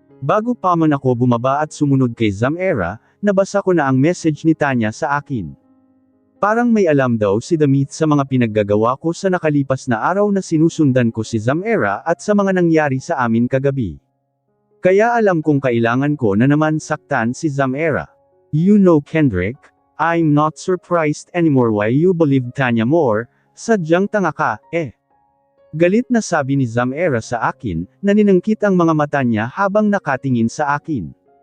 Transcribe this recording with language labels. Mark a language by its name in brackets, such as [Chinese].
[Filipino] Bago pa man ako bumaba at sumunod kay Zamera, nabasa ko na ang message ni Tanya sa akin. Parang may alam daw si The Myth sa mga pinaggagawa ko sa nakalipas na araw na sinusundan ko si Zamera at sa mga nangyari sa amin kagabi. Kaya alam kong kailangan ko na naman saktan si Zamera. [English] You know Kendrick, I'm not surprised anymore why you believe Tanya more, [Filipino] sadyang tanga ka, eh. Galit na sabi ni Zamera sa akin, na ninangkit ang mga mata niya habang nakatingin sa akin.